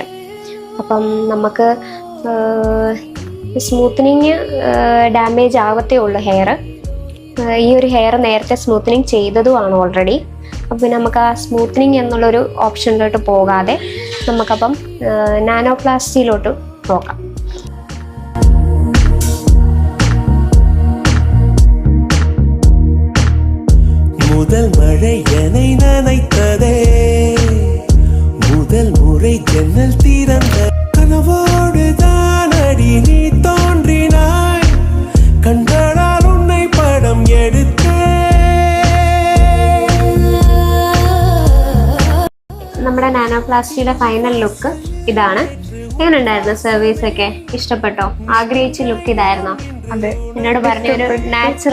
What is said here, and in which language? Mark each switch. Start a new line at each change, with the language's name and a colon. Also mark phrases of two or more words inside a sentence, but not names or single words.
Malayalam: അപ്പം നമുക്ക് സ്മൂത്തനിങ് ഡാമേജ് ആവത്തേ ഉള്ളൂ ഹെയർ. ഈ ഒരു ഹെയർ നേരത്തെ സ്മൂത്തനിങ് ചെയ്തതുമാണ് ഓൾറെഡി. അപ്പം പിന്നെ നമുക്ക് ആ സ്മൂത്തനിങ് എന്നുള്ളൊരു ഓപ്ഷനിലോട്ട് പോകാതെ നമുക്കപ്പം നാനോപ്ലാസ്റ്റിയിലോട്ട് നോക്കാം.
Tamil: முதல் மழை என்னை நனைத்ததே, முதல் முறை ஜன்னல் திறந்த கனவோடு தானடி நீ தோன்றினாய், கண்களால் உன்னை படம் எடுத்தே.
Malayalam: നമ്മുടെ നാനോപ്ലാസ്റ്റിയുടെ ഫൈനൽ ലുക്ക് ഇതാണ്. എങ്ങനെയുണ്ടായിരുന്നു? സർവീസ് ഒക്കെ ഇഷ്ടപ്പെട്ടോ? ആഗ്രഹിച്ച ലുക്ക് ഇതായിരുന്നോ? അതെ, എന്നോട് പറഞ്ഞ ഒരു നാച്ചുറൽ